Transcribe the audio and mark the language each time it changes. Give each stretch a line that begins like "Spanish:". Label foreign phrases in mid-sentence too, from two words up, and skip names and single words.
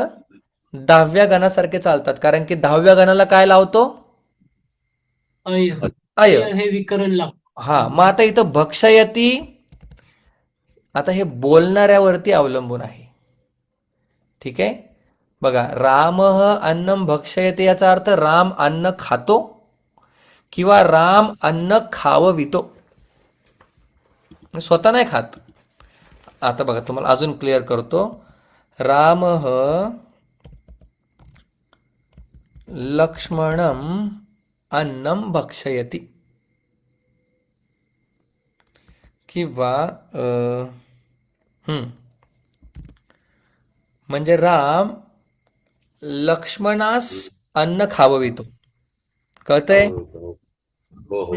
Marathi: 10व्या गणासारखे चालतात. कारण की 10व्या गणाला काय लावतो? अय. अय. हे विकरण लागतं. हा. मग आता इथं भक्षयती, आता हे बोलणाऱ्यावरती अवलंबून आहे. ठीक आहे. बघा,
Sanskrit: रामः अन्नम भक्षयते
Marathi: याचा अर्थ राम अन्न खातो किंवा राम अन्न खाववितो. स्वतः नाही खात. आता बघा तुम्हाला अजून क्लिअर करतो.
Sanskrit: रामः लक्ष्मणम अन्नम भक्षयति
Marathi: किंवा म्हणजे राम लक्ष्मणास अन्न खाववितो. कळतंय? हो हो.